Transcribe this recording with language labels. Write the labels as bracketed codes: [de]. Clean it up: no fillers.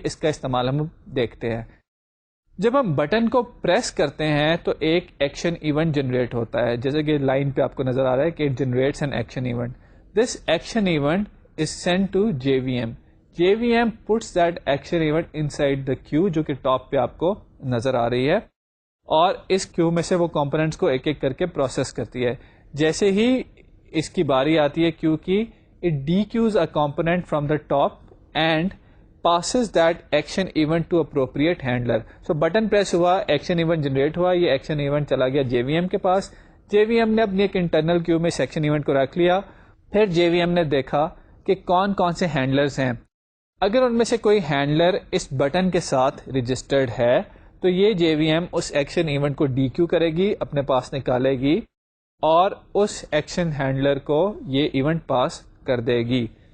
[ur] اس کا استعمال ہم دیکھتے ہیں. جب ہم بٹن کو پریس کرتے ہیں تو ایک ایکشن ایونٹ جنریٹ ہوتا ہے، جیسے کہ لائن پہ آپ کو نظر آ رہا ہے کہ [en] It generates an action event. This action event is send to JVM. JVM puts that action event inside the queue [ur] جو کہ ٹاپ پہ آپ کو نظر آ رہی ہے، اور اس کیو میں سے وہ کمپوننٹس کو ایک ایک کر کے پروسیس کرتی ہے. جیسے ہی اس کی باری آتی ہے کیو کی، [en] it dequeues a component from the top and passes that action event to appropriate handler. [ur] So button press ہوا، ایکشن ایونٹ جنریٹ ہوا، یہ ایکشن ایونٹ چلا گیا JVM کے پاس. JVM نے اپنی ایک انٹرنل کیو میں اس ایکشن ایونٹ کو رکھ لیا. پھر JVM نے دیکھا کہ کون کون سے ہینڈلرز ہیں. اگر ان میں سے کوئی ہینڈلر اس بٹن کے ساتھ رجسٹرڈ ہے تو یہ JVM اس ایکشن ایونٹ کو ڈیکیو کرے گی، اپنے پاس نکالے گی اور اس ایکشن ہینڈلر کو یہ ایونٹ پاس کر دے گی.